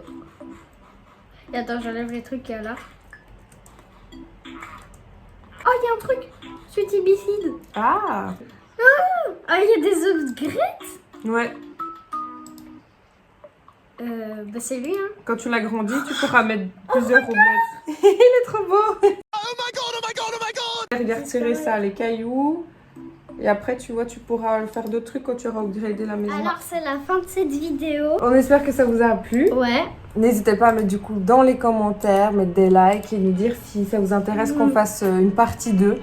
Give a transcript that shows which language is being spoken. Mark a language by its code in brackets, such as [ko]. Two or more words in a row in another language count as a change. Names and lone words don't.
[fr] Et attends, j'enlève les trucs qu'il y a là. Oh, il y a un truc, suite ibicide. Ah. Ah, il y a des upgrades. Ouais. Bah c'est lui, hein. Quand tu l'agrandis, tu pourras mettre plusieurs roulettes. Il est trop beau. [en] Oh my god, oh my god, oh my god! [fr] Regarde tirer ça, les cailloux. Et après, tu vois, tu pourras faire d'autres trucs quand tu auras upgradé la maison. Alors c'est la fin de cette vidéo. On espère que ça vous a plu. Ouais. N'hésitez pas à mettre du coup dans les commentaires, mettre des likes et nous dire si ça vous intéresse qu'on fasse une partie 2.